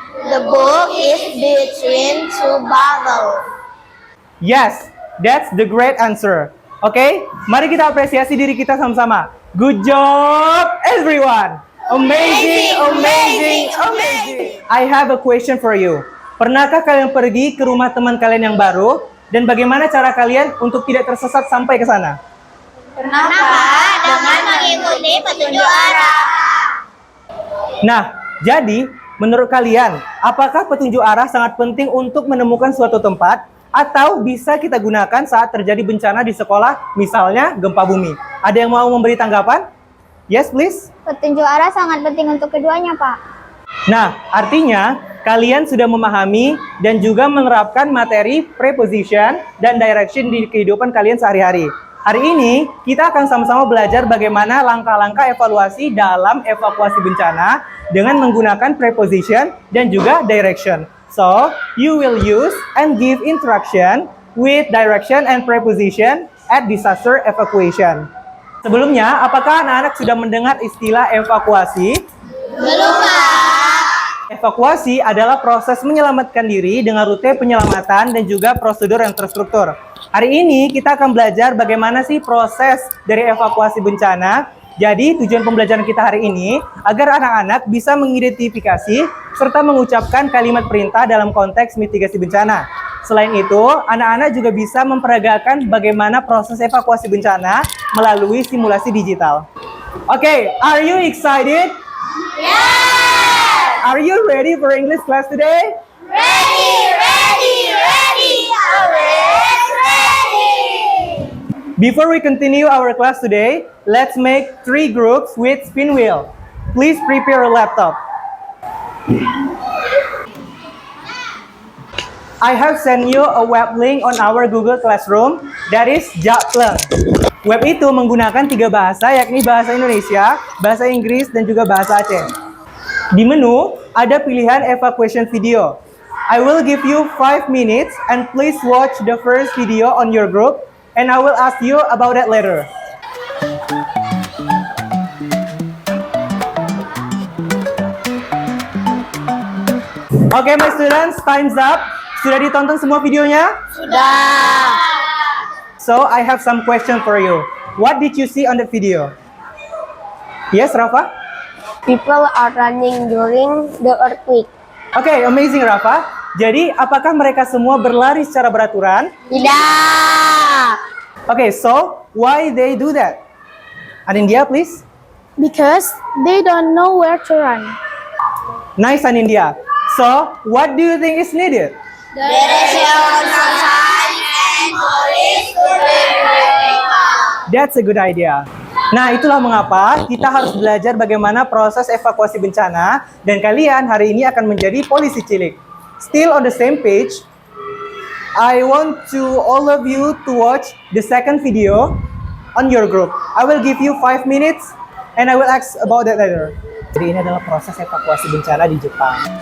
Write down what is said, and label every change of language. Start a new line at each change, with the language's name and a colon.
English: The book is between two bottles. Yes, that's the great answer. Okay,
Indonesian: mari kita apresiasi diri kita sama-sama.
English: Good job, everyone. Amazing, amazing, amazing. I have a question for you.
Indonesian: Pernahkah kalian pergi ke rumah teman kalian yang baru? Dan bagaimana cara kalian untuk tidak tersesat sampai ke sana? Kenapa? Dengan mengikuti petunjuk arah. Nah, jadi menurut kalian, apakah petunjuk arah sangat penting untuk menemukan suatu tempat atau bisa kita gunakan saat terjadi bencana di sekolah, misalnya gempa bumi? Ada yang mau memberi tanggapan?
English: Yes, please.
Indonesian: Petunjuk arah sangat penting untuk keduanya, Pak. Nah, artinya kalian sudah memahami dan juga menerapkan materi preposition dan direction di kehidupan kalian sehari-hari. Hari ini kita akan sama-sama belajar bagaimana langkah-langkah evaluasi dalam evakuasi bencana dengan menggunakan preposition dan juga direction.
English: So, you will use and give instruction with direction and preposition at disaster evacuation.
Indonesian: Sebelumnya, apakah anak-anak sudah mendengar istilah evakuasi? Belum, Pak. Evakuasi adalah proses menyelamatkan diri dengan rute penyelamatan dan juga prosedur yang terstruktur. Hari ini kita akan belajar bagaimana sih proses dari evakuasi bencana. Jadi tujuan pembelajaran kita hari ini agar anak-anak bisa mengidentifikasi serta mengucapkan kalimat perintah dalam konteks mitigasi bencana. Selain itu, anak-anak juga bisa memperagakan bagaimana proses evakuasi bencana melalui simulasi digital.
English: Okay, are you excited? Yes! Are you ready for English class today? Ready, ready, ready. Always ready. Before we continue our class today, let's make 3 groups with spin wheel. Please prepare a laptop. I have sent you a web link on our Google Classroom, that is Jakpleng.
Indonesian: Web itu menggunakan 3 bahasa, yakni bahasa Indonesia, bahasa Inggris, dan juga bahasa Aceh. Di menu, ada pilihan evacuation video.
English: I will give you 5 minutes and please watch the first video on your group and I will ask you about that later. Okay, my students, time's up.
Indonesian: Sudah ditonton semua videonya? Sudah.
English: So, I have some question for you. What did you see on the video? Yes, Rafa? People are running during the earthquake. Okay, amazing,
Indonesian: Rafa. Jadi, apakah mereka semua berlari secara beraturan? Tidak.
English: Okay, so why they do that? Anindya, please. Because they don't know where to run. Nice, Anindya. So, what do you think is needed? Direction, signs, and police to people. That's a good idea.
Indonesian: Nah, itulah mengapa kita harus belajar bagaimana proses evakuasi bencana dan kalian hari ini akan menjadi polisi cilik.
English: Still on the same page, I want to all of you to watch the second video on your group. I will give you 5 minutes and I will ask about that later.
Indonesian: Jadi ini adalah proses evakuasi bencana di Jepang.